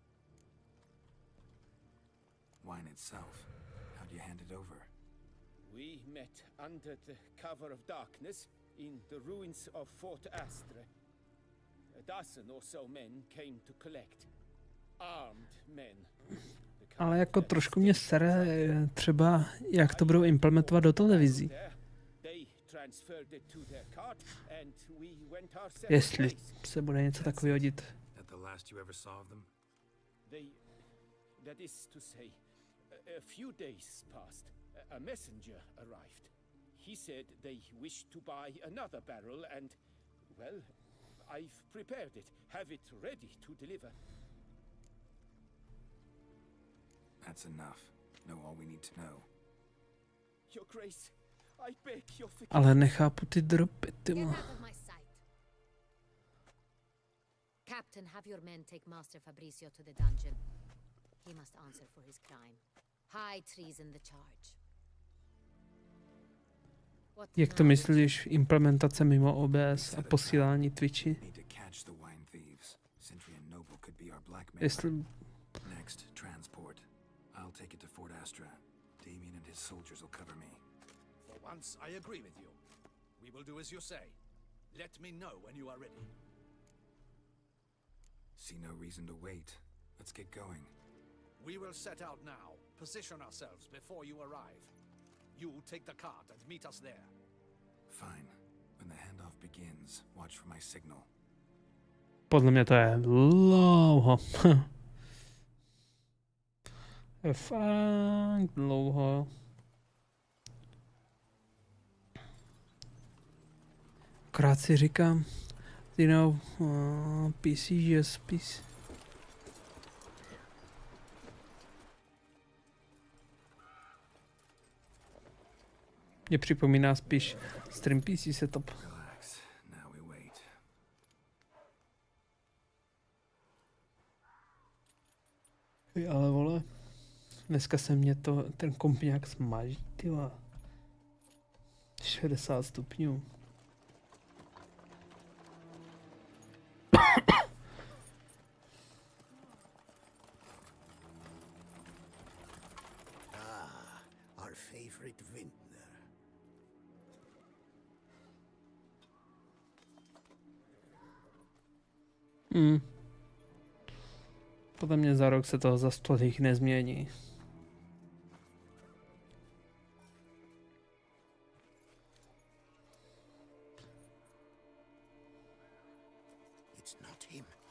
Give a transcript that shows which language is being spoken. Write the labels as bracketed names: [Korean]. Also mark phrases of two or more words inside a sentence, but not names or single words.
[English] Wine itself. How'd you hand it over? We met under the cover of darkness in the ruins of Fort Astre. A dozen or so men came to collect. Armed men. [Czech] Ale jako trošku mě sere třeba, jak to budou implementovat do televizí. Jestli se bude něco takového dít. [English] That is to say, a few days passed. A messenger arrived. He said they wished to buy another barrel and, well, I've prepared it. Have it ready to deliver. That's enough. Know all we need to know. Your Grace, I beg your forgiveness. [Czech] Ale nechápu ty dropy, ty [English] Get mo. out of my sight. Captain, have your men take Master Fabrizio to the dungeon. He must answer for his crime. High treason the charge. [Czech] Jak to myslíš, implementace mimo OBS a posílání Twitchi? [English] Need to catch the wine thieves. Sentry and Noble could be our blackmailer. [Czech] Jestli... [English] Next, transport. I'll take it to Fort Astra. Damien and his soldiers will cover me. For once, I agree with you. We will do as you say. Let me know when you are ready. See no reason to wait. Let's get going. We will set out now. Position ourselves before you arrive. You take the cart and meet us there. Fine. When the handoff begins, watch for my signal. [Czech] Podle mě to je dlouho. Je fakt dlouho. Krát si říkám, [English] you know, PC, yes, PC. [Czech] Mě připomíná spíš [English] stream PC setup. Relax. Now we wait. [Czech] Ale vole, dneska se mě ten komp nějak smaží, tyva. 60 stupňů. [English] Our favorite vintner. [Czech] Podle mě za rok se toho za tolik nezmění. [English] It's not him.